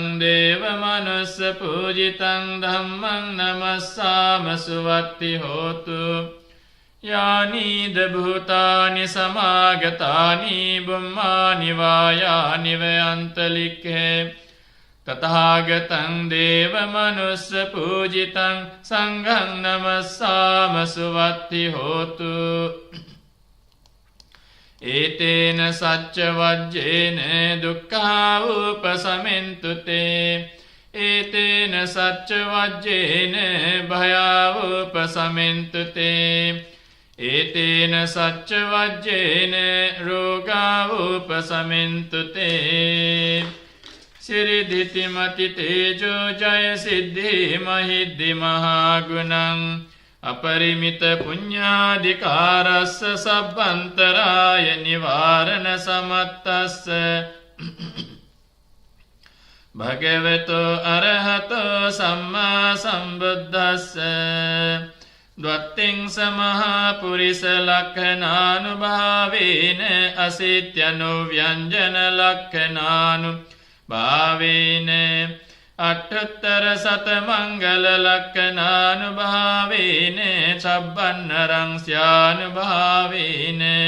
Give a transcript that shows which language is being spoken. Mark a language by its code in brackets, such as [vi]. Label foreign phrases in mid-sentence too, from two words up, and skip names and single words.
[pi] දේව මනුස්ස පූජිතං ධම්මං නමස්සාම සුවත්ති හෝතු යානීද භූතානි සමාගතානි බුම්මානි වායානි වයන්තලික්ඛේ තථාගතං දේව මනුස්ස පූජිතං සංඝං නමස්සාම සුවත්ති හෝතු ඒතේන සච්ච වජ්ජේන දුක්ඛා උපසමෙන්තු තේ ඒතේන සච්ච වජ්ජේන භයා උපසමෙන්තු තේ ඒතේන සච්ච වජ්ජේන රෝගා උපසමෙන්තු තේ සිරිදිති මති තේජෝ ජය සිද්ධි මහිද්දි මහා ගුණං අපරිමිත පුඤ්ඤාධිකාරස්ස සබ්බන්තරාය නිවාරණ සමත්තස්ස භගවතෝ අරහතෝ සම්මා සම්බුද්දස්ස ද්වත්තිං සමහා පුරිස ලක්ඛනානුභාවේන අසිත්‍යනු ව්‍යංජන ලක්ඛනානුභාවේන අට්ඨතර සත මංගල ලක්ඛනානුභාවේන සබ්බන්නරං ස්යානුභාවේන